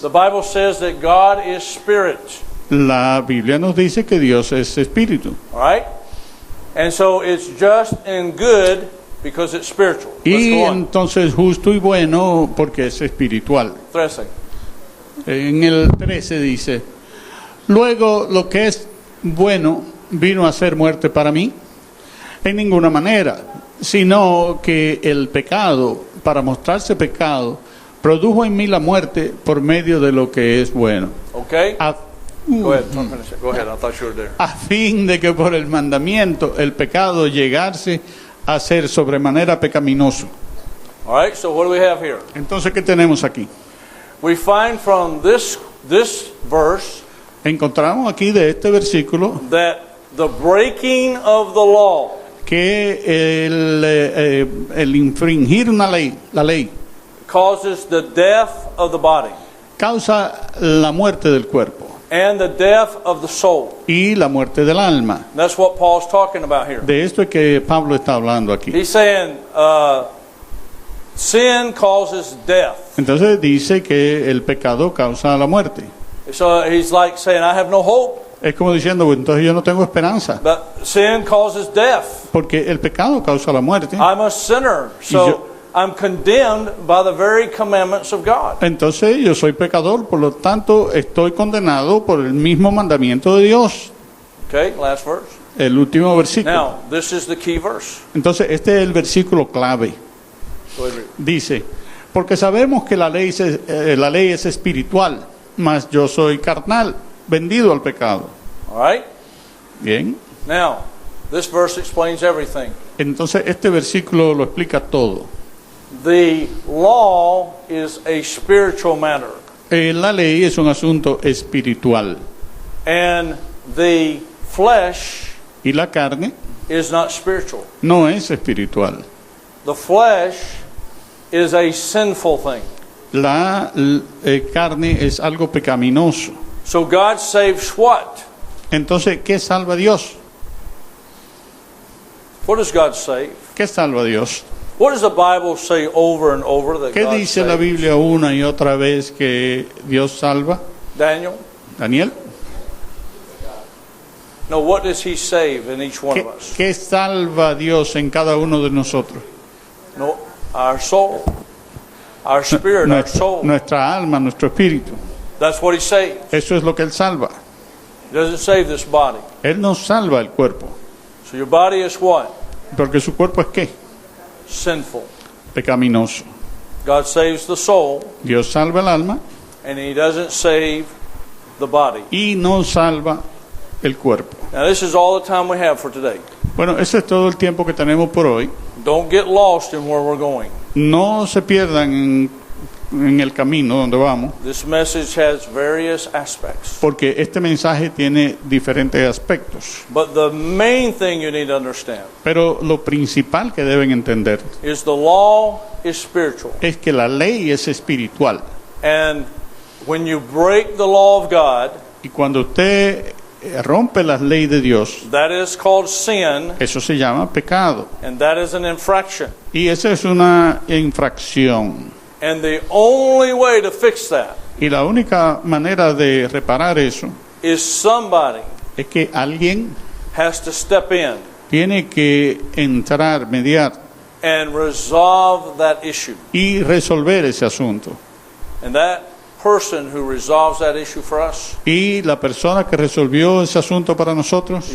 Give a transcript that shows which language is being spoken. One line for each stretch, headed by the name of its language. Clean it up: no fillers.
English: The Bible says that God is spirit.
Spanish: La Biblia nos dice que Dios es espíritu.
English: All right? And so it's just and good because it's spiritual. Let's
Spanish: Y
English: go on.
Spanish: entonces justo y bueno porque es espiritual.
English: 13.
Spanish: En el 13 dice, luego lo que es bueno vino a ser muerte para mí, en ninguna manera, sino que el pecado, para mostrarse pecado, produjo en mí la muerte por medio de lo que es bueno.
English: Okay?
Spanish: A,
English: Go ahead. I'll finish it. Go ahead. I thought you were there.
Spanish: a fin de que por el mandamiento el pecado llegase a ser sobremanera pecaminoso.
English: All right? So what do we have here?
Spanish: Entonces, ¿qué tenemos aquí?
English: We find from this verse
Spanish: Encontramos aquí de este versículo
English: that the breaking of the law
Spanish: que el infringir una ley, la ley,
English: causes the death of the body
Spanish: causa la muerte del cuerpo
English: and the death of the soul.
Spanish: y la muerte del alma.
English: That's what Paul's talking about here.
Spanish: De esto es que Pablo está hablando aquí.
English: He's saying sin causes death.
Spanish: Entonces dice que el pecado causa la muerte.
English: So he's like saying, I have no hope,
Spanish: Es como diciendo, "Bueno, entonces yo no tengo esperanza,
English: but sin causes death.
Spanish: porque el pecado causa la muerte.
English: I'm a sinner, so I'm condemned by the very commandments of God.
Spanish: Entonces yo soy pecador, por lo tanto estoy condenado por el mismo mandamiento de Dios."
English: Okay, last verse.
Spanish: El último versículo.
English: Now, this is the key verse.
Spanish: Entonces este es el versículo clave.
English: Go ahead, read.
Spanish: Dice, porque sabemos que la ley es espiritual, mas yo soy carnal, vendido al pecado.
English: All right?
Spanish: Bien,
English: Now, this verse explains everything.
Spanish: entonces este versículo lo explica todo.
English: The law is a spiritual matter,
Spanish: La ley es un asunto espiritual
English: and the flesh
Spanish: y la carne
English: is not spiritual.
Spanish: no es espiritual.
English: The flesh is a sinful thing.
Spanish: La carne es algo pecaminoso.
English: So God saves what?
Spanish: Entonces, ¿qué salva a Dios?
English: What does God save?
Spanish: ¿Qué salva a Dios?
English: What does the Bible say over and over that
Spanish: ¿Qué
English: God
Spanish: dice la
English: saves?
Spanish: Biblia una y otra vez que Dios salva?
English: Daniel?
Spanish: Daniel,
English: No, what does He save in each one of us?
Spanish: ¿qué salva a Dios en cada uno de nosotros?
English: No, our soul, our spirit, our soul.
Spanish: Nuestra alma, nuestro espíritu.
English: That's what He saves.
Spanish: Eso es lo que Él salva.
English: He doesn't save this body.
Spanish: Él no salva el cuerpo.
English: So your body is what?
Spanish: Porque su cuerpo es ¿qué?
English: Sinful.
Spanish: Pecaminoso.
English: God saves the soul,
Spanish: Dios salva el alma
English: and He doesn't save the body.
Spanish: y no salva el cuerpo.
English: Now, this is all the time we have for today.
Spanish: Bueno, ese es todo el tiempo que tenemos por hoy.
English: Don't get lost in where we're going.
Spanish: No se pierdan en el camino donde vamos,
English: This message has various aspects.
Spanish: porque este mensaje tiene diferentes aspectos.
English: But the main thing you need to understand
Spanish: Pero lo principal que deben entender
English: is the law is spiritual.
Spanish: es que la ley es espiritual
English: And When you break the law of God,
Spanish: Y cuando usted rompe las leyes de Dios,
English: that is called sin,
Spanish: eso se llama pecado.
English: and that is an infraction.
Spanish: Y esa es una infracción.
English: And the only way to fix that
Spanish: Y la única manera de reparar eso
English: is somebody
Spanish: es que alguien
English: has to step in
Spanish: tiene que entrar, mediar
English: and resolve that issue.
Spanish: y resolver ese asunto.
English: And that person who resolves that issue for us
Spanish: Y la persona que resolvió ese asunto para nosotros